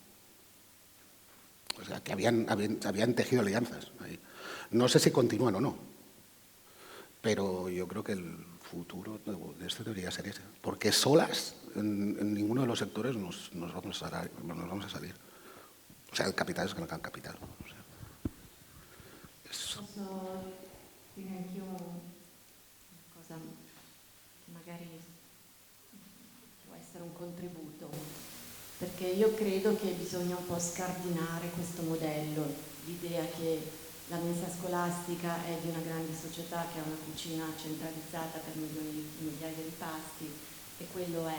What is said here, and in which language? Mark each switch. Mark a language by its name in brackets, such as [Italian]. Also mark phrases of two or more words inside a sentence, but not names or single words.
[Spanish] O sea, que habían tejido alianzas ahí. No sé si continúan o no, pero yo creo que el futuro de esto debería ser ese. Porque solas, en ninguno de los sectores nos vamos a salir. O sea, el capital es el gran capital. O sea, [Italian] Posso dire anch'io una cosa che magari può essere un contributo, perché io credo che bisogna un po' scardinare questo modello, l'idea che la mensa scolastica è di una grande società che ha una cucina centralizzata per migliaia di pasti, e quello è.